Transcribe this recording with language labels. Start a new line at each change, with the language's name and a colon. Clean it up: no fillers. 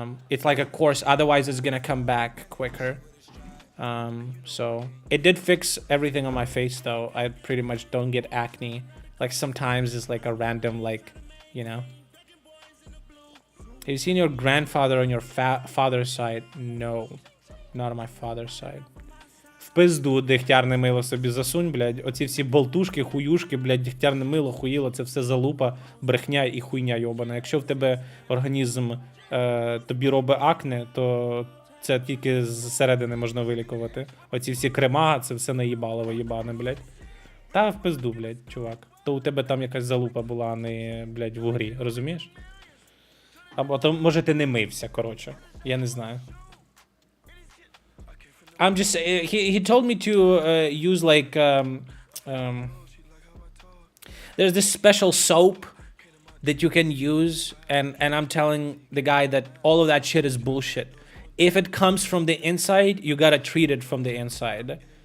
English: It's like a course, otherwise it's going to come back quicker. So it did fix everything on my face, though. I pretty much don't get acne. Like sometimes it's like a random, like, you know. Have you seen your grandfather on your father's side? No, not on my father's side.
Ukrainian: В пизду дегтярне мило собі засунь, блядь. Оці всі болтушки, хуюшки, блядь, дегтярне мило, хуїло, це все залупа, брехня і хуйня йобана. Якщо в тебе організм тобі робить акне, то це тільки зсередини можна вилікувати. Оці всі крема, це все наїбалово їбане, блядь. Та в пизду, блядь, чувак. То у тебе там якась залупа була, а не, блядь, в угрі, розумієш? Або то, може, ти не мився, коротше. Я не знаю.
English: I'm just... He told me to use, like, there's this special soap that you can use, and I'm telling the guy that all of that shit is bullshit. If it comes from the inside, you gotta treat it from the inside.